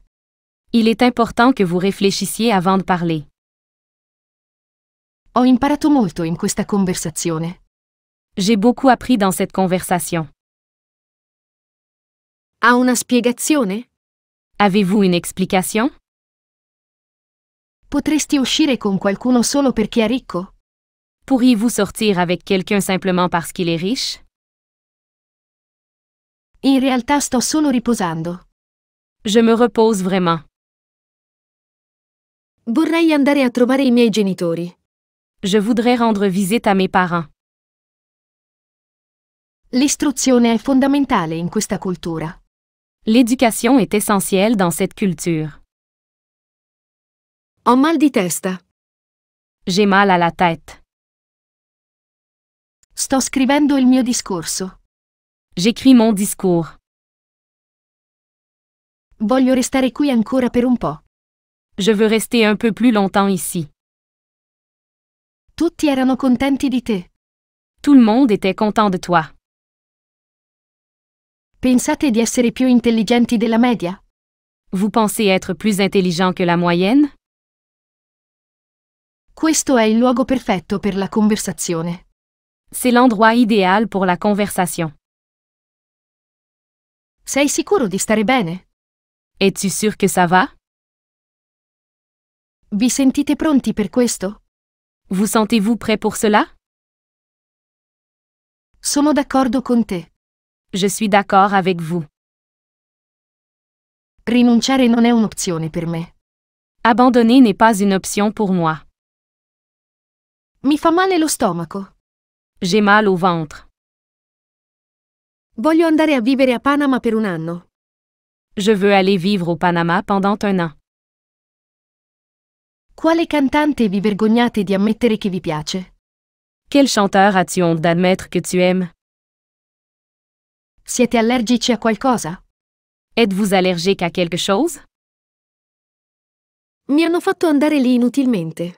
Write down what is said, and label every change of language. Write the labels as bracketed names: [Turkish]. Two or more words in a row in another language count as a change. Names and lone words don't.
[French] Il est important que vous réfléchissiez avant de parler. [Italian] Ho imparato molto in questa conversazione. [French] J'ai beaucoup appris dans cette conversation. [Italian] Ha una spiegazione? [French] Avez-vous une explication? [Italian] Potresti uscire con qualcuno solo perché è ricco? [French] Pourriez-vous sortir avec quelqu'un simplement parce qu'il est riche? [Italian] In realtà sto solo riposando. [French] Je me repose vraiment. [Italian] Vorrei andare a trovare i miei genitori. [French] Je voudrais rendre visite à mes parents. [Italian] L'istruzione è fondamentale in questa cultura. [French] L'éducation est essentielle dans cette culture. [Italian] Ho mal di testa. [French] J'ai mal à la tête. [Italian] Sto scrivendo il mio discorso. [French] J'écris mon discours. [Italian] Voglio restare qui ancora per un po'. [French] Je veux rester un peu plus longtemps ici. [Italian] Tutti erano contenti di te. [French] Tout le monde était content de toi. [Italian] Pensate di essere più intelligenti della media? [French] Vous pensez être plus intelligent que la moyenne? [Italian] Questo è il luogo perfetto per la conversazione. [French] C'est l'endroit idéal pour la conversation. [Italian] Sei sicuro di stare bene? [French] Es-tu sûr que ça va? [Italian] Vi sentite pronti per questo? [French] Vous sentez-vous prêt pour cela? [Italian] Sono d'accordo con te. [French] Je suis d'accord avec vous. [Italian] Rinunciare non è un'opzione per me. [French] Abandonner n'est pas une option pour moi. [Italian] Mi fa male lo stomaco. [French] J'ai mal au ventre. [Italian] Voglio andare a vivere a Panama per un anno. [French] Je veux aller vivre au Panama pendant un an. [Italian] Quale cantante vi vergognate di ammettere che vi piace? [French] Quel chanteur as-tu honte d'admettre que tu aimes? [Italian] Siete allergici a qualcosa? [French] Êtes-vous allergique à quelque chose? [Italian] Mi hanno fatto andare lì inutilmente.